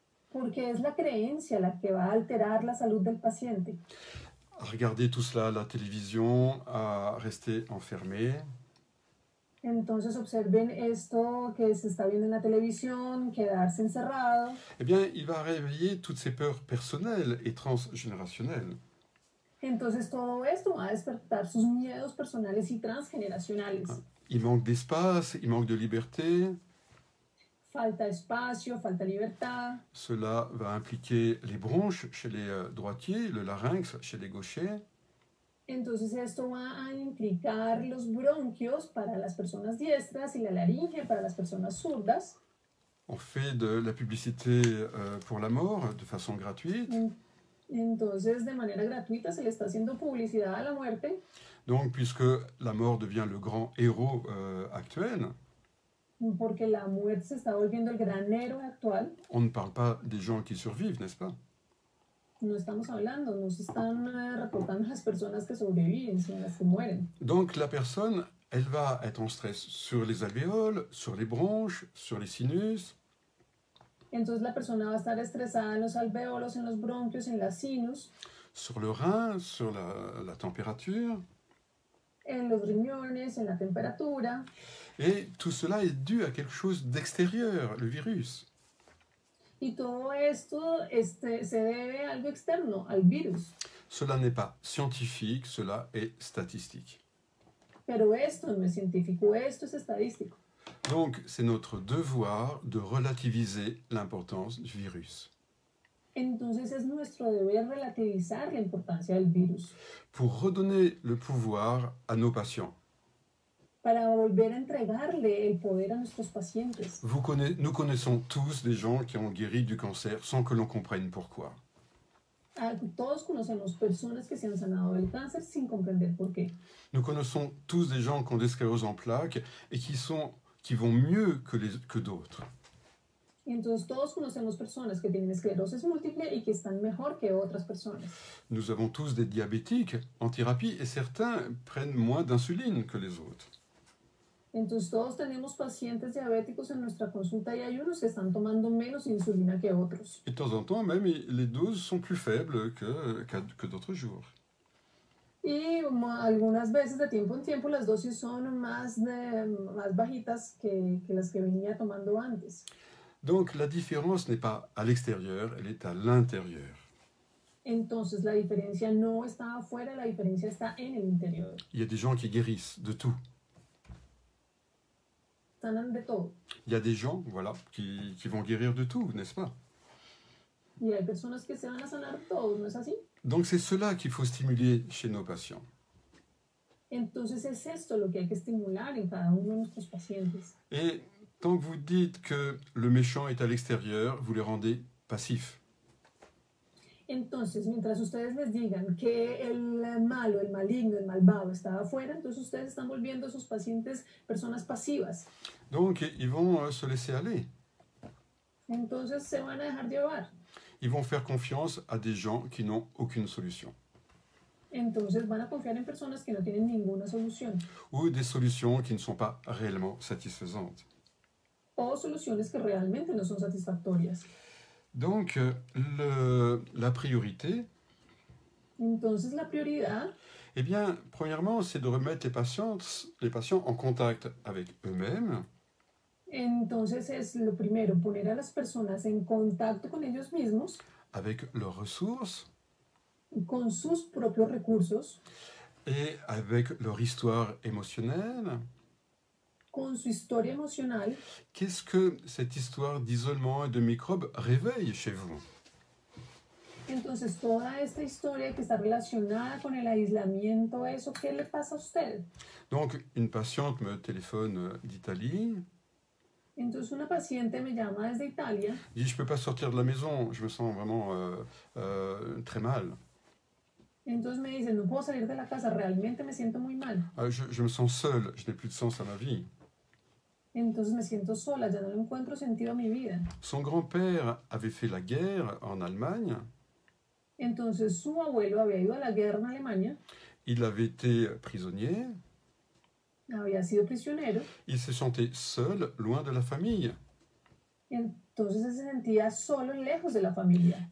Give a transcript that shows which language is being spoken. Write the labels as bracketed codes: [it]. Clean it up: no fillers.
[es] porque es la creencia la que va a alterar la salud del paciente. [fr] À regarder tout cela à la télévision, à rester enfermé. [es] Entonces observen esto que se está viendo en la televisión, quedarse encerrado. [fr] Eh bien, il va réveiller toutes ces peurs personnelles et transgénérationnelles. [es] Entonces todo esto va a despertar sus miedos personales y transgeneracionales. [fr] Il manque d'espace, il manque de liberté. [es] Falta espacio, falta libertad. [fr] Cela va impliquer les bronches chez les droitiers, le larynx chez les gauchers. [es] Entonces esto va a implicar los bronquios para las personas diestras y la laringe para las personas zurdas. [fr] On fait de la publicité pour la mort de façon gratuite. [es] Entonces, de manera gratuita se le está haciendo publicidad a la muerte. [fr] Donc, puisque la mort devient le grand héros actuel, [es] Porque la muerte se está volviendo el gran héroe actual. [fr] on ne parle pas des gens qui survivent, n'est-ce pas? [es] No estamos hablando, no se están reportando las personas que sobreviven, sino las que mueren. [fr] Donc, la personne, elle va être en stress sur les alvéoles, sur les bronches, sur les sinus. [es] Entonces la persona va a estar estresada en los alvéolos, en los bronquios, en las sinus, [fr] Sur le rein, sur la température. [es] en los riñones, en la temperatura. [fr] Et tout cela est dû à quelque chose d'extérieur, le virus. [es] Y todo esto se debe a algo externo, al virus. [fr] Cela n'est pas scientifique, cela est statistique. [es] Pero esto no es científico, esto es estadístico. [fr] Donc, c'est notre devoir de relativiser l'importance du virus. [es] Entonces es nuestro deber relativizar la importancia del virus [fr] Pour redonner le pouvoir à nos patients. [es] para volver a entregarle el poder a nuestros pacientes. [fr] Nous connaissons tous des gens qui ont guéri du cancer sans que l'on comprenne pourquoi. [es] Todos conocemos personas que se han sanado del cáncer sin comprender por qué. [fr] Nous connaissons tous des gens qui ont des scléroses en plaques et qui vont mieux que d'autres. [es] Y entonces todos conocemos personas que tienen esclerosis múltiple y que están mejor que otras personas. [fr] Nous avons tous des diabétiques en thérapie et certains prennent moins d'insuline que les autres. [es] Entonces todos tenemos pacientes diabéticos en nuestra consulta y hay unos que están tomando menos insulina que otros. [fr] Et de temps en temps, même, les doses sont plus faibles que d'autres jours. [es] Y algunas veces de tiempo en tiempo las dosis son más bajitas que las que venía tomando antes. [fr] Donc la différence n'est pas à l'extérieur, elle est à l'intérieur. [es] Entonces la diferencia no está afuera, la diferencia está en el interior. [fr] Il y a des gens qui guérissent de tout. [es] Sanan de todo. [fr] Il y a des gens, voilà, qui vont guérir de tout, n'est-ce pas? [es] Y hay personas que se van a sanar de todo, ¿no es así? [fr] Donc c'est cela qu'il faut stimuler chez nos patients. [es] Entonces es esto lo que hay que estimular en cada uno de nuestros pacientes. [fr] Et tant que vous dites que le méchant est à l'extérieur, vous les rendez passifs. [es] Entonces, mientras ustedes les digan que el malo, el maligno, el malvado está afuera, entonces ustedes están volviendo a sus pacientes personas pasivas. [fr] Donc ils vont se laisser aller. [es] Entonces se van a dejar llevar. [fr] Ils vont faire confiance à des gens qui n'ont aucune solution. [es] Entonces van a confiar en personas que no tienen ninguna solución. [fr] Ou des solutions qui ne sont pas réellement satisfaisantes. [es] O soluciones que realmente no son satisfactorias. [fr] Donc la priorité, [es] Entonces la prioridad, [fr] Eh bien, premièrement, c'est de remettre les patients en contact avec eux-mêmes, [es] Entonces es lo primero, poner a las personas en contacto con ellos mismos, [fr] avec leurs ressources [es] con sus propios recursos, [fr] et avec leur histoire émotionnelle. [es] con su historia emocional. [fr] Qu'est-ce que cette histoire d'isolement et de microbes réveille chez vous? [es] Entonces toda esta historia que está relacionada con el aislamiento, ¿eso qué le pasa a usted? [fr] Donc, une patiente me téléphone d'Italie, [es] Entonces una paciente me llama desde Italia, [fr] dit je ne peux pas sortir de la maison, je me sens vraiment très mal. [es] entonces me dice, no puedo salir de la casa, realmente me siento muy mal. [fr] Je me sens seule, je n'ai plus de sens à ma vie. [es] Entonces me siento sola, ya no le encuentro sentido a mi vida. [fr] Son grand-père avait fait la guerre en Allemagne, [es] Entonces su abuelo había ido a la guerra en Alemania, [fr] il avait été prisonnier, [es] había sido prisionero, [fr] il se sentait seul, loin de la famille. [es] entonces se sentía solo, lejos de la familia.